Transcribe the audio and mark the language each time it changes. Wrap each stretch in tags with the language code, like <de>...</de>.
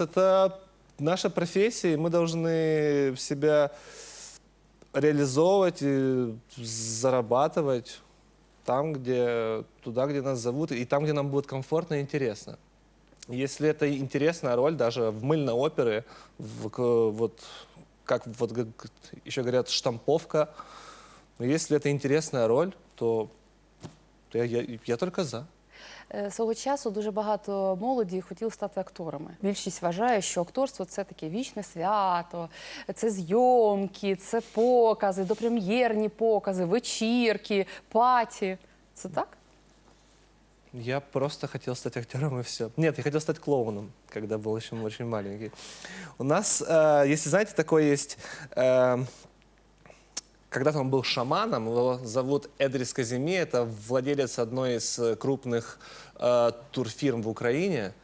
<ru>Это наша профессия, и мы должны себя реализовывать, и зарабатывать туда, где нас зовут, и там, где нам будет комфортно и интересно. Если это интересная роль, даже в мыльной опере, вот как вот еще говорят, штамповка. Но если это интересная роль, то я только за.</ru> <uk>Свого часу дуже багато молоді хотіли стати акторами. Більшість вважає, що акторство – це таке вічне свято, це зйомки, це покази, допрем'єрні покази, вечірки, паті. Це так?</uk> <ru>Я просто хотел стать актером и все. Нет, я хотел стать клоуном, когда был еще очень маленький. У нас, если знаете, такой есть... Когда-то он был шаманом, его зовут Эдрис Казими, это владелец одной из крупных турфирм в Украине.</ru>